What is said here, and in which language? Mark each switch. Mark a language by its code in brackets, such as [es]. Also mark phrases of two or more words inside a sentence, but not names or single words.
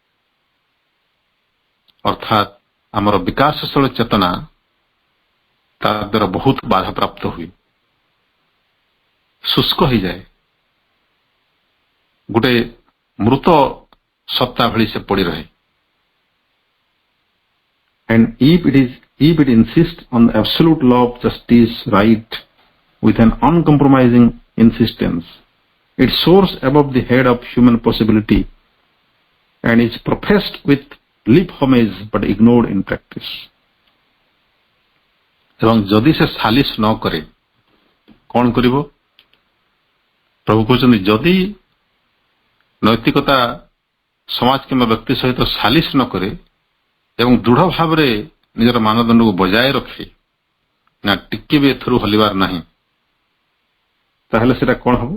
[or] ଅର୍ଥାତ୍ ଆମର ବିକାଶଶୀଳ ଚେତନା ତା ଦ୍ୱାରା ବହୁତ ବାଧାପ୍ରାପ୍ତ ହୁଏ, ଶୁଷ୍କ ହେଇଯାଏ, ଗୋଟେ ମୃତ ସତ୍ତା ଭଳି ସେ ପଡି ରହେ। [en] And if it insists on absolute love, justice, right, with an uncompromising insistence, it soars above the head of human possibility and is professed with lip homage but ignored in practice. [or] ଏବଂ ଯଦି ସେ ସାଲିସ ନ କରେ କଣ କରିବ? ପ୍ରଭୁ କହୁଛନ୍ତି ଯଦି ନୈତିକତା ସମାଜ କିମ୍ବା ବ୍ୟକ୍ତି ସହିତ ସାଲିସ ନ କରେ ଏବଂ ଦୃଢ ଭାବରେ ନିଜର ମାନଦଣ୍ଡକୁ ବଜାୟ ରଖେ, ନା ଟିକେ ବି ଏଥିରୁ ହଲିବାର ନାହିଁ, ତାହେଲେ ସେଟା କଣ ହବ?